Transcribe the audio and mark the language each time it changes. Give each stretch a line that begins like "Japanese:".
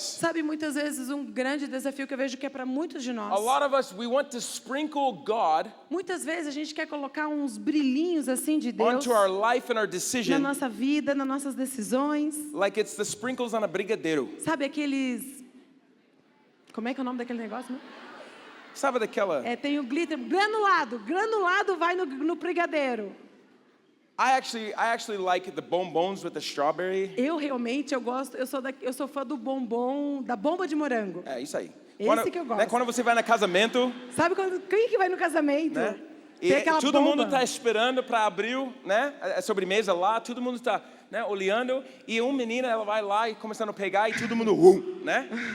Portuguese: Sabe, muitas vezes um grande desafio que eu vejo que é para muitos de nós.
English: A lot of us, we want to sprinkle God
Portuguese: Muitas vezes a gente quer colocar uns brilhinhos assim de Deus
English: onto our life and our decision
Portuguese: nossa vida, nas nossas decisões.
English: like it's the sprinkles on a brigadeiro.
Portuguese: Sabe aqueles... Como é que é o nome daquele negócio? Né? Sabe daquela? É, tem o glitter, granulado. Granulado vai no brigadeiro.
English: I actually like the bonbons with the strawberry.
Portuguese: Eu realmente, eu sou fã do bombom, da bomba de morango. É isso aí. Esse que eu gosto. Né, quando você vai no casamento, Sabe quem que vai no casamento? né? E Tem aquela todo bomba. mundo está esperando para abrir, né? A sobremesa lá, todo mundo está, né, olhando e uma menina ela vai lá e começando a pegar e todo mundo, né?